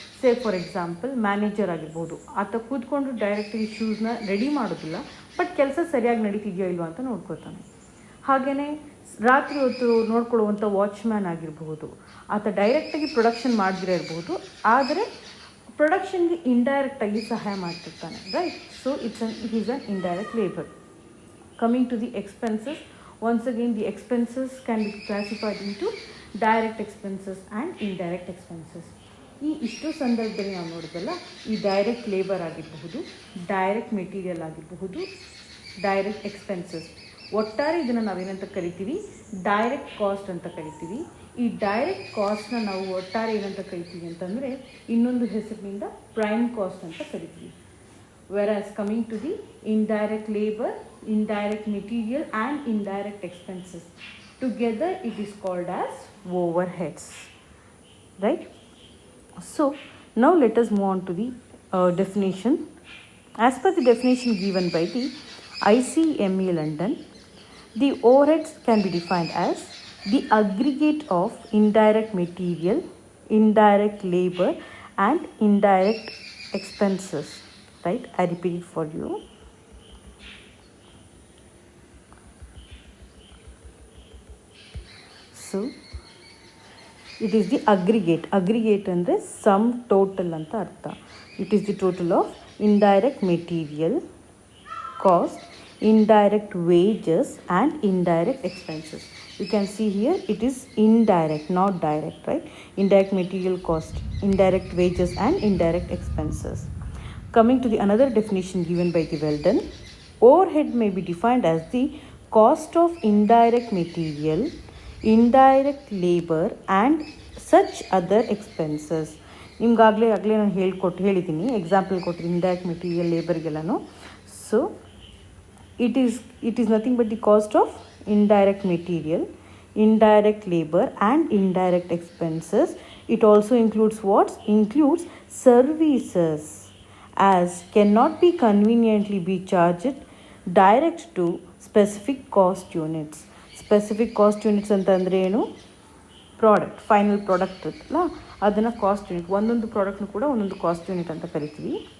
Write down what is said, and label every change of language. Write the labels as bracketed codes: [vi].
[en] say for example, [kn] manager ಆಗಿರ್ಬೋದು. ಆತ ಕೂತ್ಕೊಂಡು ಡೈರೆಕ್ಟಾಗಿ ಶೂಸ್ನ ರೆಡಿ ಮಾಡೋದಿಲ್ಲ, ಬಟ್ ಕೆಲಸ ಸರಿಯಾಗಿ ನಡೀತಿದೆಯೋ ಇಲ್ವೋ ಅಂತ ನೋಡ್ಕೋತಾನೆ. ಹಾಗೆಯೇ ರಾತ್ರಿ ಹೊತ್ತು ನೋಡ್ಕೊಳ್ಳುವಂಥ ವಾಚ್ಮ್ಯಾನ್ ಆಗಿರಬಹುದು. ಆತ ಡೈರೆಕ್ಟಾಗಿ ಪ್ರೊಡಕ್ಷನ್ ಮಾಡದಿರೇ ಇರ್ಬೋದು, ಆದರೆ ಪ್ರೊಡಕ್ಷನ್ಗೆ ಇಂಡೈರೆಕ್ಟಾಗಿ ಸಹಾಯ ಮಾಡ್ತಿರ್ತಾನೆ, right? [en] So it is an indirect labour. Coming to the expenses, once again the expenses can be classified into direct expenses and indirect expenses. [kn] ಇಷ್ಟು ಸಂದರ್ಭದಲ್ಲಿ ನಾವು ನೋಡಿದ್ವಲ್ಲ, ಈ ಡೈರೆಕ್ಟ್ ಲೇಬರ್ ಆಗಿರಬಹುದು, ಡೈರೆಕ್ಟ್ ಮೆಟೀರಿಯಲ್ ಆಗಿರಬಹುದು, ಡೈರೆಕ್ಟ್ ಎಕ್ಸ್ಪೆನ್ಸಸ್, ಒಟ್ಟಾರೆ ಇದನ್ನು ನಾವೇನಂತ ಕರಿತೀವಿ? ಡೈರೆಕ್ಟ್ ಕಾಸ್ಟ್ ಅಂತ ಕರಿತೀವಿ. ಈ ಡೈರೆಕ್ಟ್ ಕಾಸ್ಟ್ನ ನಾವು ಒಟ್ಟಾರೆ ಏನಂತ ಕರಿತೀವಿ ಅಂತಂದರೆ ಇನ್ನೊಂದು ಹೆಸರಿನಿಂದ ಪ್ರೈಮ್ ಕಾಸ್ಟ್ ಅಂತ ಕರಿತೀವಿ. [en] Whereas coming to the indirect labor, indirect material and indirect expenses, together it is called as overheads, right? So now let us move on to the definition. As per the definition given by the ICME London, the overheads can be defined as the aggregate of indirect material, indirect labor and indirect expenses. Right? I repeat it for you. So it is the aggregate. [kn] Aggregate ಅಂದರೆ some total ಅಂತ ಅರ್ಥ. [en] It is the total of indirect material cost, indirect wages and indirect expenses. You can see here it is indirect, not direct, right? Indirect material cost, indirect wages and indirect expenses. Coming to the another definition given by the Weldon, overhead may be defined as the cost of indirect material, indirect labor and such other expenses. [kn] ನಿಮ್ಗಾಗಲೇ ನಾನು ಹೇಳಿದ್ದೀನಿ, example ಕೊಟ್ಟರೆ indirect material, ಲೇಬರ್ಗೆಲ್ಲನೂ. [en] So it is nothing but the cost of indirect material, indirect labor and indirect expenses It also includes what? Includes services as cannot be conveniently be charged direct to specific cost units. [kn] Specific cost units ಅಂತಂದರೆ ಏನು? Product, final product ಇರುತ್ತಲ್ಲ ಅದನ್ನು cost unit, ಒಂದೊಂದು ಪ್ರಾಡಕ್ಟ್ನು ಕೂಡ ಒಂದೊಂದು cost unit ಅಂತ ಕರಿತೀವಿ.